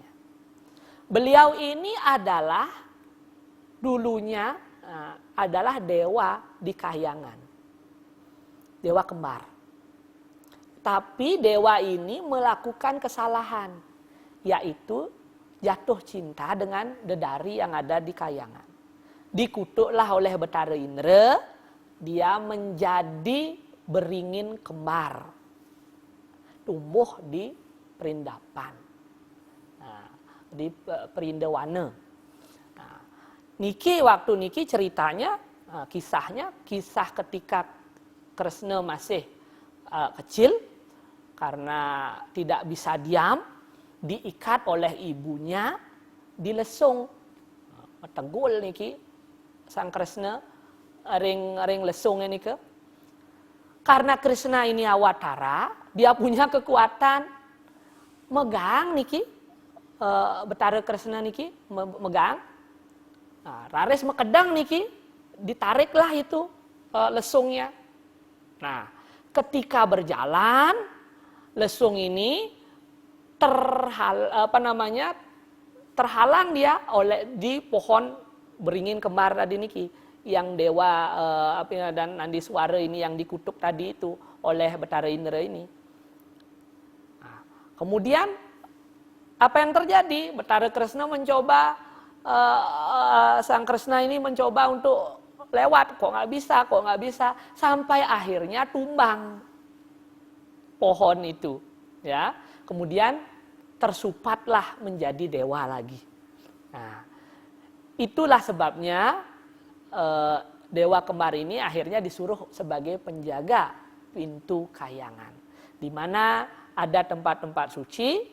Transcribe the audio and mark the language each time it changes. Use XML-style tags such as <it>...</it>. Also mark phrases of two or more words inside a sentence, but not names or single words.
<id>Beliau ini adalah dulunya adalah dewa di kahyangan. Dewa kembar. Tapi dewa ini melakukan kesalahan, yaitu jatuh cinta dengan dedari yang ada di kahyangan. Dikutuklah oleh Betara Indra, dia menjadi beringin kembar. Tumbuh di perindapan. Di Perindawana. Nah, waktu niki ceritanya, kisah ketika Kresna masih kecil, karena tidak bisa diam, diikat oleh ibunya, dilesung.</id> <ban>Tegul niki, sang Kresna, ring lesung ini ke.</ban> <id>Karena Kresna ini awatara, dia punya kekuatan megang niki, Betara Kresna niki megang, nah,</id> <ban>raris mekedang niki,</ban> <id>ditariklah itu lesungnya. Nah, ketika berjalan, lesung ini terhalang dia di pohon beringin kembar tadi niki, yang dewa dan Nandiswara ini yang dikutuk tadi itu oleh Betara Indra ini. Nah, kemudian apa yang terjadi? Betara Kresna mencoba, sang Kresna ini mencoba untuk lewat, kok nggak bisa, sampai akhirnya tumbang pohon itu, ya. Kemudian tersupatlah menjadi dewa lagi. Nah, itulah sebabnya dewa kembar ini akhirnya disuruh sebagai penjaga pintu kahyangan, di mana ada tempat-tempat suci.</id>